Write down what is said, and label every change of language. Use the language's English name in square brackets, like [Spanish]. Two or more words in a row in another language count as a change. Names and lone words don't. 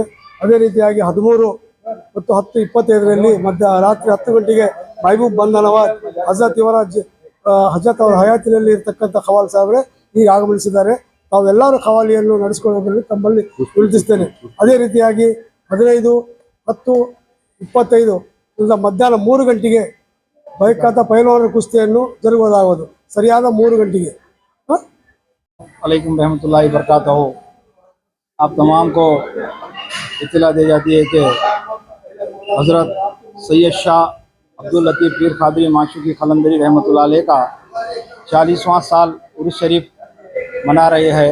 [Kannada] ಅದೇ ರೀತಿಯಾಗಿ 13 ಮತ್ತು 10/25 ಮಧ್ಯರಾತ್ರಿ 10 ಗಂಟೆಗೆ ಮಹಬೂಬ್ ಬಂದ ನವಾಜ್ ಹಜರತ್ ಅವರ ಹಯಾತಿನಲ್ಲಿ ಇರ್ತಕ್ಕಂಥ ಖವಾಲ್ ಸಾಹೇಬ್ರೆ ಈಗ ಆಗಮನಿಸಿದ್ದಾರೆ. ತಾವೆಲ್ಲರೂ ಖವಾಲಿಯನ್ನು ನಡೆಸಿಕೊಳ್ಳೋದ್ರಲ್ಲಿ ತಮ್ಮಲ್ಲಿ ವಿನಂತಿಸ್ತೇನೆ. ಅದೇ ರೀತಿಯಾಗಿ 15/10/25 ಮಧ್ಯಾಹ್ನ 3 ಗಂಟೆಗೆ ಬಹುಖ್ಯಾತ ಪೈಲ್ವಾನರ ಕುಸ್ತಿಯನ್ನು ಜರುಗುವುದಾಗುವುದು ಸರಿಯಾದ 3 ಗಂಟೆಗೆ. [Arabic] عليكم رحمة الله بركاته. [Urdu] آپ تمام کو اطلاع دی جاتی ہے کہ حضرت سید شاہ عبد اللطیف پیر قادری معشوقی قلندری [Arabic] رحمة الله عليه [Urdu] کا 40واں سال عرس شریف منا رہے ہیں.